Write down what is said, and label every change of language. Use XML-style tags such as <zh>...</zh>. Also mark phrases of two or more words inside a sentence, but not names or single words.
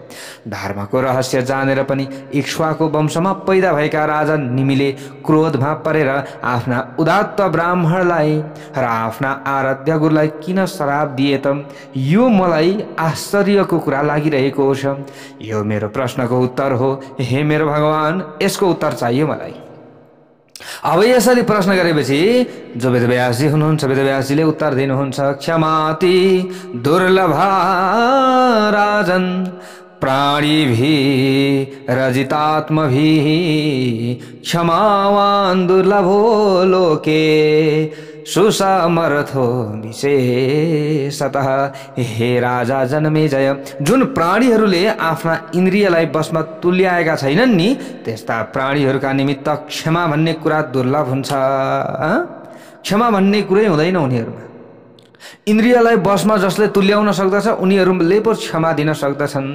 <ne>धर्मको रहस्य जानेर पनि इक्ष्वाको वंशमा पैदा भएका राजा निमिले क्रोधमा परेर आफ्ना उदात्त ब्राह्मणलाई र आफ्ना आराध्य गुरुलाई किन श्राप दिए त? यो मलाई आश्चर्यको कुरा लागिरहेको छ। यो मेरो प्रश्नको उत्तर हो। हे मेरो भगवान, यसको उत्तर चाहियो मलाई। अब यसरी प्रश्न गरेपछि जो वेदव्यासजी हुनुहुन्छ, वेदव्यासजीले उत्तर दिनुहुन्छ,</ne> <sa>क्षमाति दुर्लभा राजन प्राणिभिः रजितात्मभिः क्षमावान् दुर्लभो लोके सुसमर्थो विशेषतः।</sa> <ne>हे राजा जन्मेजय, जुन प्राणीहरूले आफ्ना इन्द्रियलाई बसमा तुल्याएका छैनन् नि, त्यस्ता प्राणीहरूका निमित्त क्षमा भन्ने कुरा दुर्लभ हुन्छ। क्षमा भन्ने कुरै हुँदैन उनीहरूमा। इन्द्रियलाई बसमा जसले तुल्याउन सक्दछ उनीहरूले पो क्षमा दिन सक्दछन्।</ne>